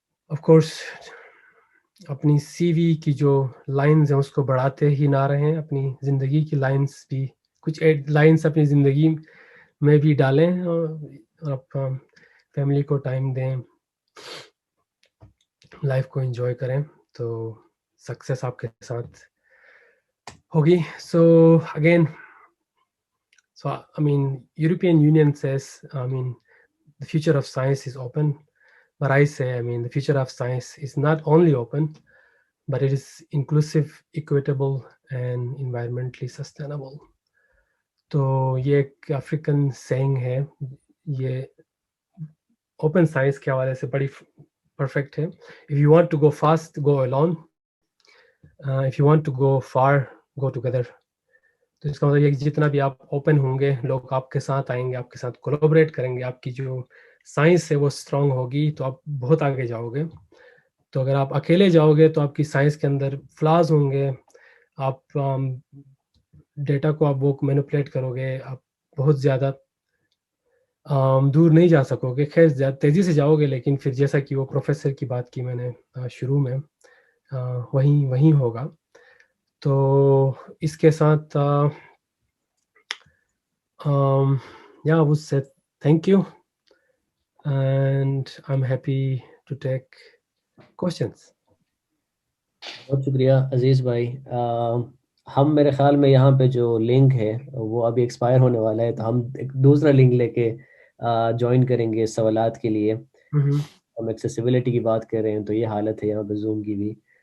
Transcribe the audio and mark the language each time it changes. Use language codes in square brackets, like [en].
[hi] Of course अपनी CV की जो लाइन्स हैं उसको बढ़ाते ही ना रहें, अपनी ज़िंदगी की लाइन्स भी कुछ लाइन्स अपनी ज़िंदगी में भी डालें, और आप फैमिली को टाइम दें, लाइफ को एंजॉय करें, तो सक्सेस आपके साथ होगी. [en] So again, so I mean European Union says, I mean the future of science is open, but I say, I mean the future of science is not only open, but it is inclusive, equitable and environmentally sustainable. [hi] तो ये एक African saying है, ये open science के हवाले से बड़ी perfect है. [en] If you want to go fast, go alone. If you want to go far, go together. [hi] तो इसका मतलब ये कि जितना भी आप ओपन होंगे, लोग आपके साथ आएंगे, आपके साथ कोलैबोरेट करेंगे, आपकी जो साइंस है वो स्ट्रांग होगी, तो आप बहुत आगे जाओगे. तो अगर आप अकेले जाओगे तो आपकी साइंस के अंदर फ्लॉज होंगे, आप डेटा को आप वो मैनिपुलेट करोगे, आप बहुत ज़्यादा दूर नहीं जा सकोगे. खैर ज़्यादा तेज़ी से जाओगे, लेकिन फिर जैसा कि वो प्रोफेसर की बात की मैंने शुरू में, वहीं वहीं होगा. तो इसके साथ [en] yeah, I would say thank you, and I'm happy to take questions. [hi] बहुत शुक्रिया अजीज़ भाई. हम मेरे ख्याल में यहाँ पे जो लिंक है वो अभी एक्सपायर होने वाला है, तो हम एक दूसरा लिंक लेके ज्वाइन करेंगे सवालात के लिए. हम एक्सेसिबिलिटी की बात कर रहे हैं, तो ये हालत है यहाँ पे जूम की भी.